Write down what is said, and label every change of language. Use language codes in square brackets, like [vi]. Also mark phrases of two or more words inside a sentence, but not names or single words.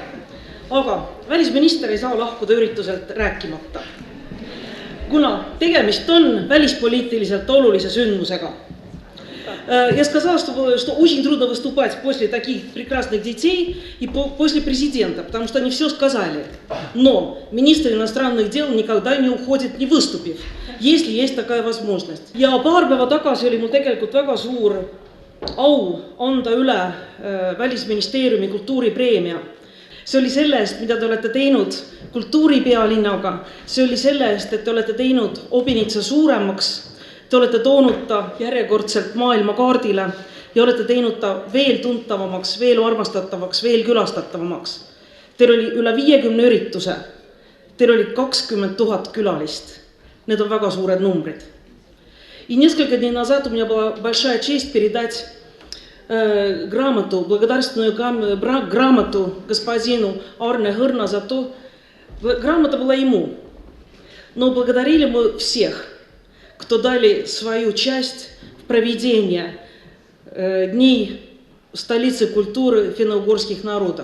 [et] Aga välisminister ei saa lahkuda ürituselt rääkimata. Kuna tegemist on välispoliitiliselt olulise sündmusega. [ru] Я сказала, что очень трудно выступать после таких прекрасных детей и после президента, потому что они все сказали. Но министр иностранных дел никогда не уходит, не выступив, если есть такая возможность. [et] Ja paar päeva tagasi oli mul tegelikult väga suur au anda üle Välisministeeriumi kultuuripreemia. See oli selle eest, mida te olete teinud kultuuripealinnaga. See oli selle eest, et te olete teinud Obinitsa suuremaks. Te olete toonud ta järjekordselt maailma kaardile ja olete teinud ta veel tuntavamaks, veel armastatavaks, veel külastatavamaks. Teil oli üle 50 ürituse. Teil oli 20 000 külalist. Need on väga suured numbrid. [ru] И несколько дней назад у меня была большая честь передать грамоту, благодарственную грамоту господину Арне Хырна за то. Грамота была ему. Но благодарили мы всех, кто дали свою часть в проведение Дней столицы культуры финно-угорских народов.